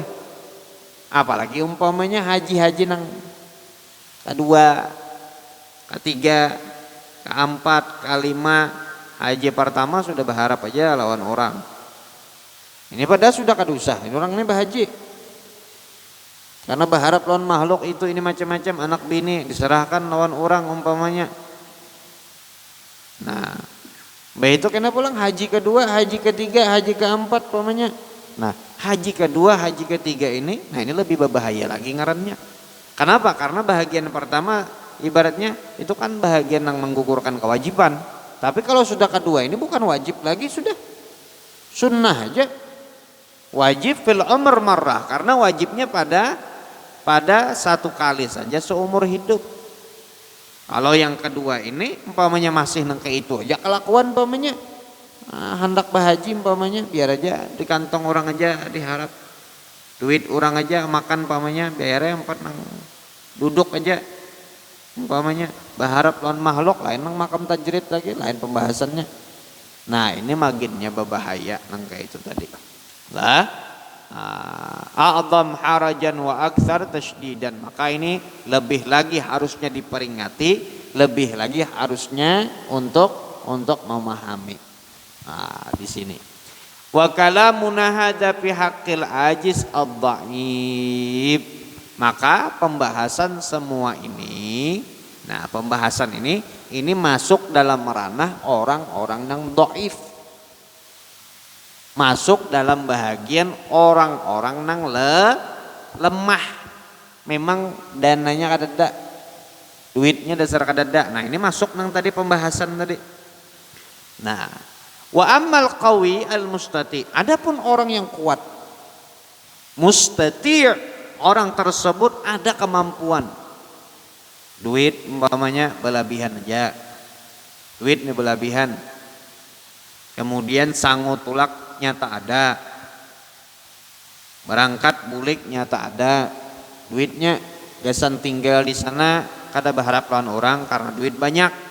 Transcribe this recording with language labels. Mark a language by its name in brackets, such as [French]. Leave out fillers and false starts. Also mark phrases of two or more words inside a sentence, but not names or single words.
[Banjar] Apalagi umpamanya haji-haji nang kedua, ketiga, keempat, kelima, haji pertama sudah berharap aja lawan orang. Ini padahal sudah kadusah, ini orang ini berhaji. Karena berharap lawan makhluk itu ini macam-macam anak bini diserahkan lawan orang umpamanya. Nah, itu kena pulang haji kedua, haji ketiga, haji keempat umpamanya. Nah, haji kedua, haji ketiga ini, nah ini lebih berbahaya lagi ngarannya. [Indonesian] Kenapa? Karena bahagian pertama ibaratnya itu kan bahagian yang menggugurkan kewajiban. Tapi kalau sudah kedua ini bukan wajib lagi, sudah sunnah aja. [Arabic] Wajib fil umr marrah, [Indonesian] karena wajibnya pada satu kali saja seumur hidup. [Banjar] Kalau yang kedua ini umpamanya masih nang kayak itu aja kelakuan umpamanya, hendak berhaji umpamanya biar aja di kantong orang aja diharap duit orang aja makan umpamanya biarnya empat nang duduk aja umpamanya berharap lawan makhluk lain nang makam tajrid lagi lain pembahasannya. Nah, ini maginnya berbahaya nang kayak itu tadi. [Arabic] Lah a'zam harajan wa aktsar tashdidan, [Indonesian] maka ini lebih lagi harusnya diperingati, lebih lagi harusnya untuk memahami. Nah, di sini [Arabic] wa kalamuna hadza fi haqqil ajiz ad-dha'if, [Banjar] maka pembahasan semua ini, nah pembahasan ini masuk dalam ranah orang-orang yang dhaif, masuk dalam bahagian orang-orang nang lemah, memang dananya kadada, duitnya dasar kadada. Nah, ini masuk nang tadi pembahasan tadi. Nah, [Arabic] wa ammal qawi al mustati, [Banjar] adapun orang yang kuat mustati', orang tersebut ada kemampuan, duit umpamanya berlebihan aja, duitnya berlebihan, kemudian sangu tulak nyata ada, berangkat bulik nyata ada, duitnya gasan tinggal di sana kada berharap lawan orang karena duit banyak.